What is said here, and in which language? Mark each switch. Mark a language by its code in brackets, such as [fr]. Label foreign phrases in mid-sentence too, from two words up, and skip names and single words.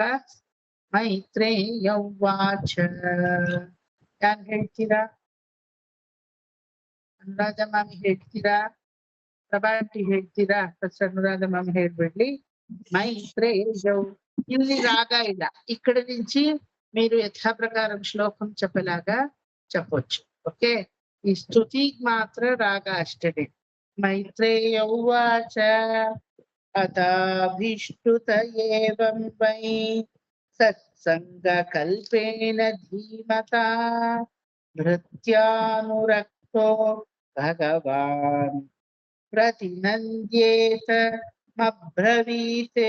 [sa] ಮೈತ್ರೇಯ ಉವಾಚ. [kn] ಯಾರು ಹೇಳ್ತೀರಾ? ಅನುರಾಧ ಮಾಮಿ ಹೇಳ್ತೀರಾ? ಪ್ರಭಾಂಟಿ ಹೇಳ್ತೀರಾ? ಫಸ್ಟ್ ಅನುರಾಧ ಮಾಮಿ ಹೇಳ್ಬಿಡ್ಲಿ. ಮೈತ್ರೇಯ. ಇಲ್ಲಿ ರಾಗ ಇಲ್ಲ, [te] ఇక్కడ నుంచి మీరు యథాప్రకారం శ్లోకం చెప్పలాగా చెప్పొచ్చు. ఓకే, ఈ స్తుతికి మాత్ర రాగ అష్టమే. [sa] మైత్రేయ ఉవాచ అతాభిష్టుత ఏవం వై సత్సంగ కల్పేన ధీమతా భృత్యానురక్తో భగవాన్ ప్రతినంద్యేత మబ్రవీతే.